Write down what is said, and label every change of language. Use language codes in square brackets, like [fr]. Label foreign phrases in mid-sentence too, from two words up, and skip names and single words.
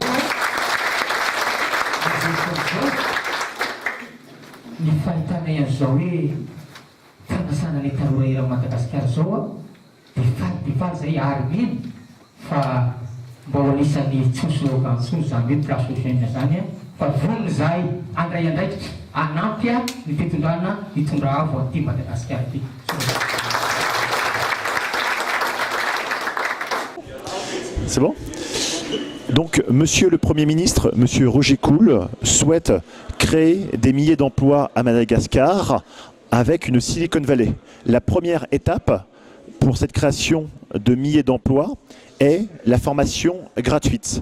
[mg] Ny fahitana ian'izao hoe fanasana ny tanora ery Madagasikara zao dia faly zay ary mino fa mba ho anisan'ny tsoso antsoso zany hoe [fr] place aux jeunes [mg] zany fa vonony zahay andray andraikitra anampy ny fitondrana hitondra avo an'ity Madagasikara ity. [fr] C'est bon? Donc, Monsieur le Premier ministre, Monsieur Roger Cool, souhaite créer des milliers d'emplois à Madagascar avec une Silicon Valley. La première étape pour cette création de milliers d'emplois est la formation gratuite.